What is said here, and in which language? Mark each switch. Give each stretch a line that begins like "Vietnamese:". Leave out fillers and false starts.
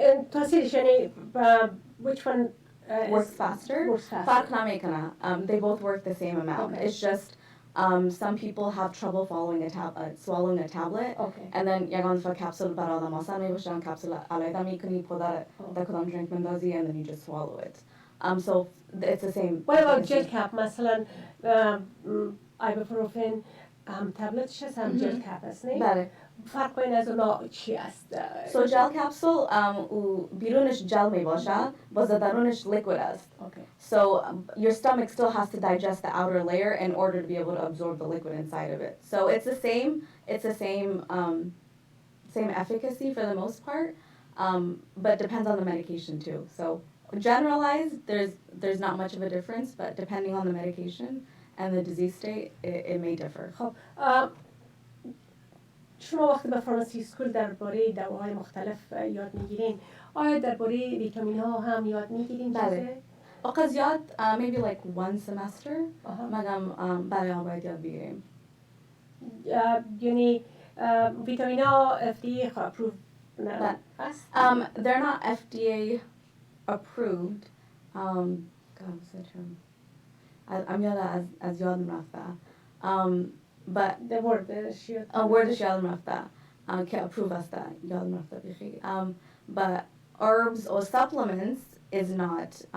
Persian: تاثیرش یعنی
English: which one works faster? Works faster.
Persian: فرق نمیکنه.
English: They both work the same amount. Okay. It's just some people have trouble swallowing a tablet. Okay. And then
Persian: یگان فا capsule برای آدم آسان میباشن capsule علیده میکنی پدر در کدام drink مندازی
English: and then you just swallow it. So it's the same. What about gel cap
Persian: مثلا ibuprofen تبلتش هست هم جل کپ هست نه؟ بله. فرق بین از اونا چی است؟
English: So gel capsule
Persian: بیرونش جل میباشه باز درونش liquid است.
English: Okay. So your stomach still has to digest the outer layer in order to be able to absorb the liquid inside of it. So it's the same efficacy for the most part, but depends on the medication too. So generalized, there's not much of a difference, but depending on the medication and the disease state, it may differ.
Persian: خب شما وقتی به فارماسی اسکول درباره دواهای مختلف یاد میگیرین، آیا درباره ویتامین ها هم یاد میگیرین؟ بله. اوقات یاد
English: maybe like one semester
Persian: مگم برای آن باید یاد بگیریم. یعنی ویتامین ها FDA approved هست؟
English: They're not FDA approved. God, what's the term? I'm
Persian: از یادم رفته.
English: But the word
Persian: wordش یادم رفته. که approve است یادم رفته بخی.
English: But herbs or supplements is not.